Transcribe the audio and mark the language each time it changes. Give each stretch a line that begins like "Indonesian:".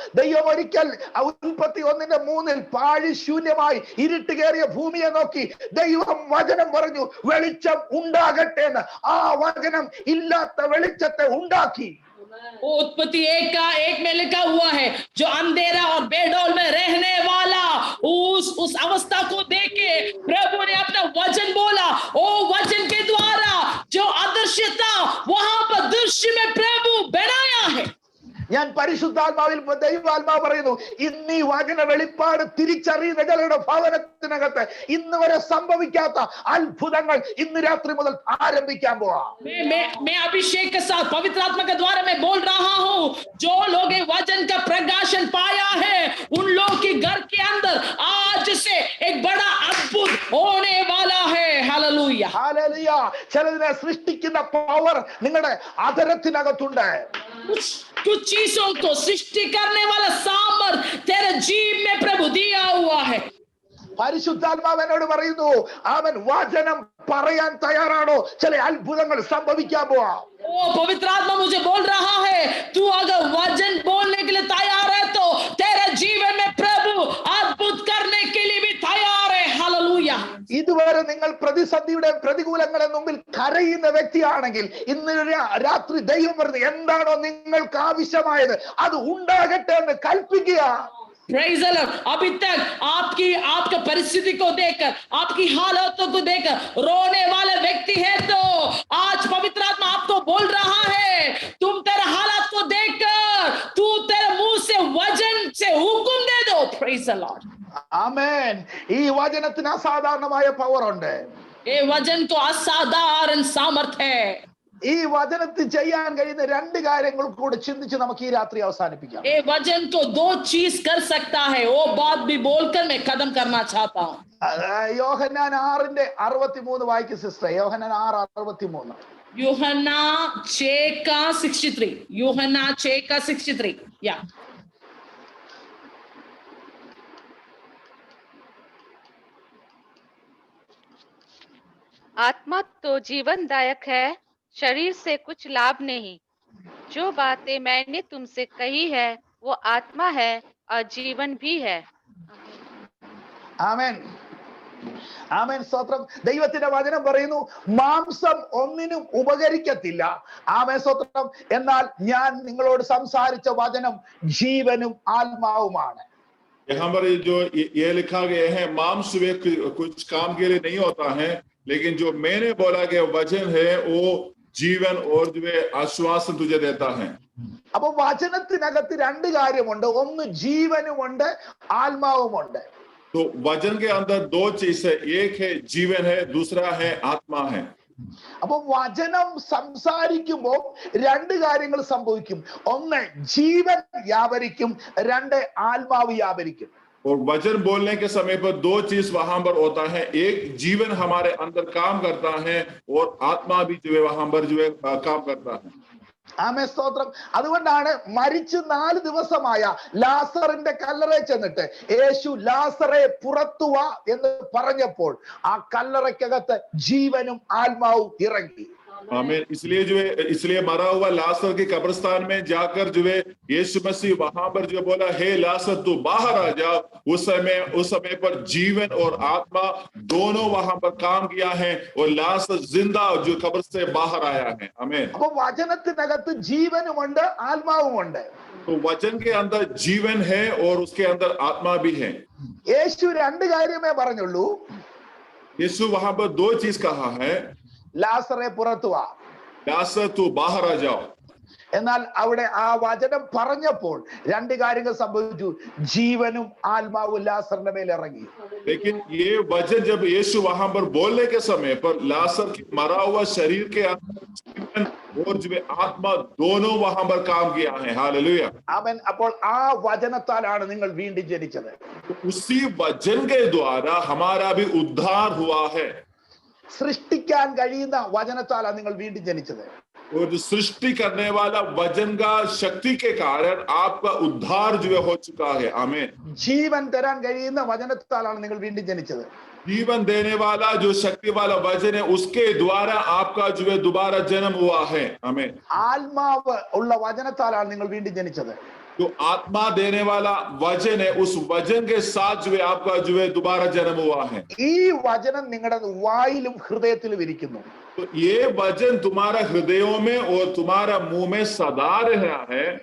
Malayalam: ദൈവം ഒരിക്കൽ ഉൽപ്പത്തി 1:3 പാഴി ശൂന്യമായി ഇരുട്ട് കയറിയ ഭൂമിയെ നോക്കി ദൈവം വചനം പറഞ്ഞു, വെളിച്ചം ഉണ്ടാകട്ടെ എന്ന്. ആ വചനം ഇല്ലാത്ത വെളിച്ചത്തെ ഉണ്ടാക്കി.
Hindi: उत्पत्ति 1 में लिखा हुआ है, जो अंधेरा और बेडौल में रहने वाला उस अवस्था को देख के प्रभु ने अपना वचन बोला। ओ वचन के द्वारा जो अदृश्य था वहां पर दृश्य में प्रभु बनाया है।
Malayalam: ഞാൻ പരിശുദ്ധാത്മാവിൽ ദൈവാത്മാവ് പറയുന്നു, ഇന്ന് ഈ വചന വെളിപ്പാട് തിരിച്ചറിയുന്ന ജനങ്ങളുടെ ഭവനത്തിനകത്ത് ഇന്ന് വരെ സംഭവിക്കാത്ത അത്ഭുതങ്ങൾ ഇന്ന് രാത്രി മുതൽ ആരംഭിക്കാൻ പോവാ.
Hindi: मैं अभिषेक के साथ पवित्र आत्मा के द्वारा मैं बोल रहा हूं, जो लोग वचन का प्रकाशन पाया है उन लोग के घर के अंदर आज से एक बड़ा अद्भुत होने वाला है। हालेलुया।
Malayalam: ഹല്ലേലൂയ. ചിലതിനെ സൃഷ്ടിക്കുന്ന പവർ നിങ്ങളുടെ അധരത്തിനകത്തുണ്ട്.
Hindi: कुछ चीजों को सृष्टि करने वाला सामर्थ तेरे जीव में प्रभु दिया हुआ है।
Malayalam: പരിശുദ്ധാത്മാവ് എന്നോട് പറയുന്നു, അവൻ വചനം പറയാൻ തയ്യാറാണോ? ചില അത്ഭുതങ്ങൾ സംഭവിക്കാൻ പോവാ.
Hindi: ओ पवित्र आत्मा मुझे बोल रहा है, तू अगर वचन बोलने के लिए तैयार है तो तेरे जीवन में प्रभु अद्भुत करने के लिए भी तैयार है। हालेलुया।
Malayalam: ഇതുവരെ നിങ്ങൾ പ്രതിസന്ധിയുടെ പ്രതികൂലങ്ങളുടെ മുമ്പിൽ കരയുന്ന വ്യക്തിയാണെങ്കിൽ ഇന്ന് രാത്രി ദൈവം പറഞ്ഞു, എന്താണോ നിങ്ങൾക്ക് ആവശ്യമായത് അത് ഉണ്ടാകട്ടെ എന്ന് കൽപ്പിക്കുക.
English: Praise the Lord.
Hindi: अभी तक आपके परिस्थिति को देखकर, आपकी हालतों को देखकर रोने वाला व्यक्ति है तो आज पवित्र आत्मा आपको बोल रहा है, तुम तेरे हालात को देखकर तू तेरे मुंह हुकुम दे दो.
English: Praise the Lord.
Malayalam: ആമേൻ. ഈ വചനത്തിന് അസാധാരണമായ പവർ ഉണ്ട്.
Hindi: ये वचन को असाधारण सामर्थ्य है.
Malayalam: ഈ വചനത്തിൽ ചെയ്യാൻ കഴിയുന്ന രണ്ട് കാര്യങ്ങൾ കൂടെ ചിന്തിച്ച് നമുക്ക് ഈ രാത്രി അവസാനിപ്പിക്കാം.
Hindi: ये वचन को दो चीज कर सकता है, वो बात भी बोलकर मैं खत्म करना चाहता हूँ.
Malayalam: യോഹന്നാൻ 6:63 വായിക്കും സിസ്റ്റർ. യോഹന്നാൻ 6:63.
Hindi: यूहन्ना 6:63. यूहन्ना 6:63. या आत्मा तो जीवनदायक है, शरीर से कुछ लाभ नहीं। जो बातें मैंने तुमसे कही है वो आत्मा है और जीवन भी है।
Malayalam: ആമേൻ. ആമേൻ. സ്തോത്രം. ദൈവത്തിന്റെ വചനം പറയുന്നു മാംസം ഒന്നിനും ഉപകരിക്കത്തില്ല. ആമേൻ. സ്തോത്രം. എന്നാൽ ഞാൻ നിങ്ങളോട് സംസാരിച്ച വചനം ജീവനും ആത്മാവുമാണ്.
Hindi: यहाँ पर जो ये लिखा गया है मांस कुछ काम के लिए नहीं होता है, लेकिन जो मैंने बोला गया वचन है वो जीवन और जो है आश्वासन तुझे देता है.
Malayalam: അപ്പൊ വചനത്തിനകത്ത് രണ്ട് കാര്യമുണ്ട്. ഒന്ന് ജീവനുമുണ്ട്, ആത്മാവുമുണ്ട്.
Hindi: तो वचन के अंदर दो चीज है, एक है जीवन है, दूसरा है आत्मा है.
Malayalam: അപ്പൊ വചനം സംസാരിക്കുമ്പോൾ രണ്ട് കാര്യങ്ങൾ സംഭവിക്കും. ഒന്ന് ജീവൻ വ്യാപരിക്കും, രണ്ട് ആത്മാവ് വ്യാപരിക്കും.
Hindi: और वचन बोलने के समय पर दो चीज वहां पर होता है, एक जीवन हमारे अंदर काम करता है और आत्मा भी जो है वहां पर जो है काम करता है.
Malayalam: ആമേൻ. സ്തോത്രം. അതുകൊണ്ടാണ് മരിച്ച് 4 ദിവസമായ ലാസറിന്റെ കല്ലറയിൽ ചെന്നിട്ട് യേശു ലാസറെ പുറത്തു വാ എന്ന് പറഞ്ഞപ്പോൾ ആ കല്ലറയ്ക്കകത്ത് ജീവനും ആത്മാവും ഇറങ്ങി.
Hindi: आमीन. इसलिए मरा हुआ लासर के कब्रिस्तान में जाकर जो है यीशु मसीह वहां पर जो बोला हे लासर तू बाहर आ जा, उस समय पर जीवन और आत्मा दोनों वहां पर काम किया है और लासर जिंदा जो कब्र से बाहर आया है. आमीन.
Malayalam: അപ്പൊ വചനത്തിനകത്ത് ജീവനുമുണ്ട്, ആത്മാവുമുണ്ട്.
Hindi: तो वचन के अंदर जीवन है और उसके अंदर आत्मा भी है.
Malayalam: യേശു രണ്ട് കാര്യമേ പറഞ്ഞുള്ളൂ.
Hindi: यीशु वहां पर दो चीज कहा है,
Malayalam: ലാസറെ പുറത്തു വാ.
Hindi: लासर तू बाहर आ जाओ.
Malayalam: എന്നാൽ അവിടെ ആ വചനം പറഞ്ഞപ്പോൾ രണ്ട് കാര്യങ്ങൾ സംഭവിച്ചു. ജീവനും ആത്മാവും ലാസറിന്റെ മേൽ ഇറങ്ങി.
Hindi: लेकिन ये वचन जब यीशु वहां पर बोलने के समय पर लासर के मरा हुआ शरीर के अंदर जीवन और जो आत्मा दोनों वहां पर काम किया है. हालेलुया.
Malayalam: ആമേൻ. അപ്പോൾ ആ വചനത്താലാണ് നിങ്ങൾ വീണ്ടും ജനിച്ചത്.
Hindi: उसी वचन के द्वारा हमारा भी उद्धार हुआ है.
Malayalam: സൃഷ്ടിക്കാൻ കഴിയുന്ന വചനത്താലാണ് നിങ്ങൾ വീണ്ടും ജനിച്ചത്.
Hindi: और जो सृष्टि करने वाला वचन का शक्ति के कारण आपका उद्धार जो है हो चुका है. आमीन.
Malayalam: ജീവൻ തരാൻ കഴിയുന്ന വചനത്താലാണ് നിങ്ങൾ വീണ്ടും ജനിച്ചത്.
Hindi: जीवन देने वाला जो शक्ति वाला वचन है उसके द्वारा आपका जो है दोबारा जन्म हुआ है. आमीन.
Malayalam: ആത്മാവ് ഉള്ള വചനത്താലാണ് നിങ്ങൾ വീണ്ടും ജനിച്ചത്.
Hindi: जो आत्मा देने वाला वचन है उस वचन के साथ जो है आपका जो है दोबारा जन्म हुआ है.
Malayalam: ഈ വചനം നിങ്ങളുടെ വായിലും ഹൃദയത്തിലും ഇരിക്കുന്നു.
Hindi: तो ये वचन तुम्हारा हृदयों में और तुम्हारा मुंह में सदा रहा है.